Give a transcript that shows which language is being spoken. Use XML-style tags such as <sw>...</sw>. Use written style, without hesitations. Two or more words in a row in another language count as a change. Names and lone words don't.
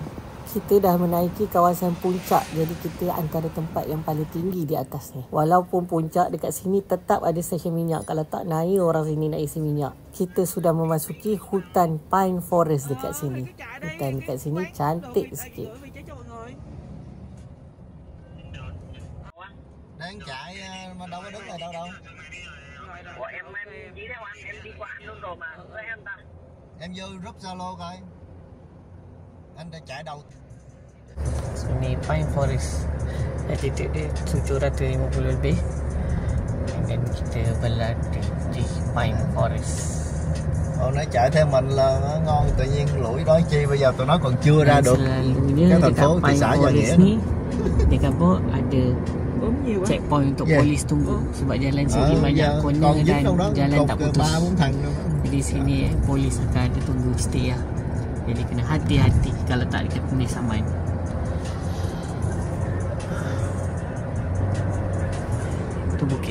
<ms>Kita dah menaiki kawasan puncak, jadi kita antara tempat yang paling tinggi di atas ni. Walaupun puncak dekat sini tetap ada stesen minyak. Kalau tak naik orang sini nak isi minyak. Kita sudah memasuki hutan</ms> <en>pine forest</en> <ms>dekat sini. Hutan dekat sini cantik sikit.</ms> <vi>Đang chạy mà đâu có đứng này đâu. Ủa em đi đâu anh? Em đi qua anh luôn rồi mà. Với em ta. Em vô group Zalo coi. Anh đã chạy đâu?</vi> <ms>Ini</ms> <en>pine forest.</en> <ms>Altitude dia 750 lebih. Dan kita berada di</ms> <en>pine forest.</en> <vi>Nó chạy theo mình là nó ngon, tự nhiên lũi đói chi bây giờ tụi nó còn chưa ra được cái thành phố thị xã Gia Nghĩa ni.</vi> <ms>Dekat bawah ada checkpoint untuk polis tunggu sebab jalan sini banyak corner dan jalan tak putus. Jadi sini polis akan ada tunggu stay lah. Jadi kena hati-hati kalau tak dekat polis saman. Tu bukit.</ms>